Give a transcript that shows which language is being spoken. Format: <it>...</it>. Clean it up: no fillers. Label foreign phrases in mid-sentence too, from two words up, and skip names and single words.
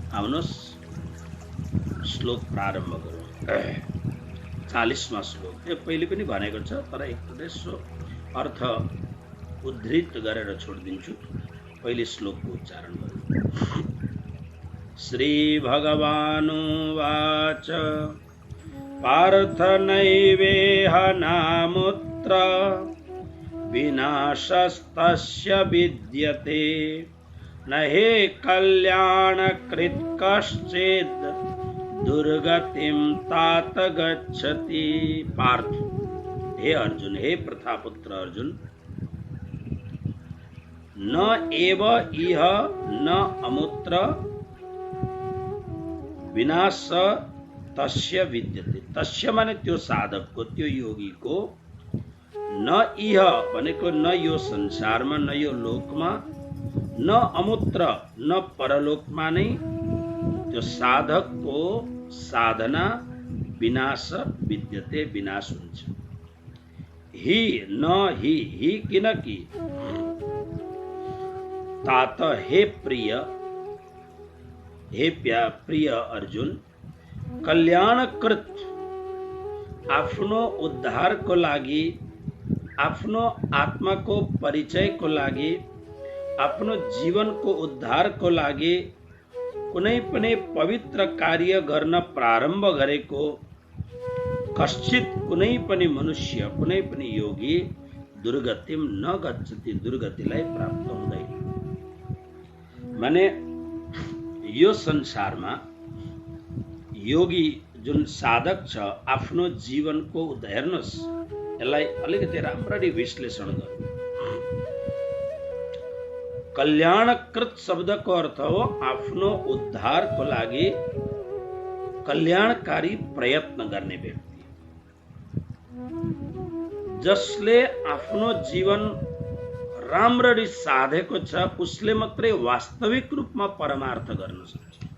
<ne>आउनुहोस् श्लोक प्रारम्भ गरौँ। 40वां श्लोक। यो पहिले पनि भनेको छ, तर एकपटक सो अर्थ उद्धृत गरेर छोडिदिन्छु। पहिले श्लोकको उच्चारण गरौँ।</ne> <sa>श्री भगवानुवाच पार्थ नैवेह नामुत्र विनाशस्तस्य विद्यते न हि कल्याणकृत् कश्चित् दुर्गतिं तात गच्छति। पार्थ, हे अर्जुन, हे प्रथापुत्र अर्जुन, न एव इह न अमुत्र विनाश तस्य विद्यते।</sa> <ne>तस्य माने त्यो साधक को, त्यो योगी को,</ne> <sa>न इह</sa> <ne>भनेको न यो संसारमा, न यो लोकमा,</ne> <sa>न अमुत्र</sa> <ne>न परलोकमा नै त्यो साधक को साधना</ne> <sa>विनाश विद्यते,</sa> <ne>विनाश हुन्छ।</ne> <sa>हि न हि किनकि तात, हे प्रिय, हे प्रिय अर्जुन, कल्याणकृत</sa> <ne>आफ्नो उद्धार को लागि, आफ्नो आत्मा को परिचय को लागि, आफ्नो जीवन को उद्धार को लागि कुनै पनि पवित्र कार्य गर्न प्रारम्भ गरेको कश्चित कुनै पनि मनुष्य, कुनै पनि योगी</ne> <sa>दुर्गतिम न गच्छति,</sa> <ne>दुर्गतिलाई प्राप्त हुँदैन। माने यो संसारमा योगी जुन साधक छ, आफ्नो जीवनको हेर्नुहोस्, यसलाई अलिकति राम्ररी विश्लेषण गर्नु। कल्याणकृत शब्दको अर्थ हो आफ्नो उद्धारको लागि कल्याणकारी प्रयत्न गर्ने व्यक्ति, जसले आफ्नो जीवन राम्ररी साधेको छ, उसले मात्रै वास्तविक रूपमा परमार्थ गर्न सक्छ।</ne>